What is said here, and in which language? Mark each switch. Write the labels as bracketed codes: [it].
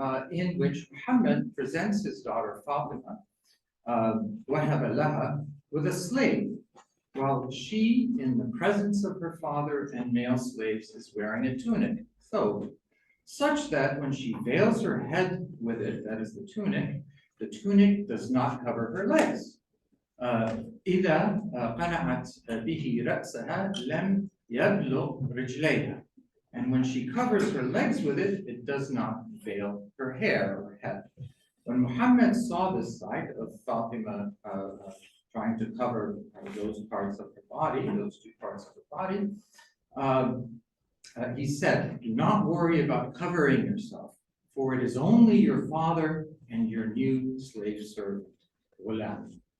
[en] In which Muhammad presents his daughter Fatima, Wahaba laha, with a slave, while she, in the presence of her father and male slaves, is wearing a tunic, thobe, such that when she veils her head with it, that is the tunic does not cover her legs. [ar] إذا قنعت به رأسها لم يبلغ رجليها. [en] And when she covers her legs with it, it does not veil her hair or head. When Muhammad saw this sight of Fatima trying to cover those parts of her body, those two parts of her body, he said, do not worry about covering yourself, for it is only your father and your new slave servant, Ghulam.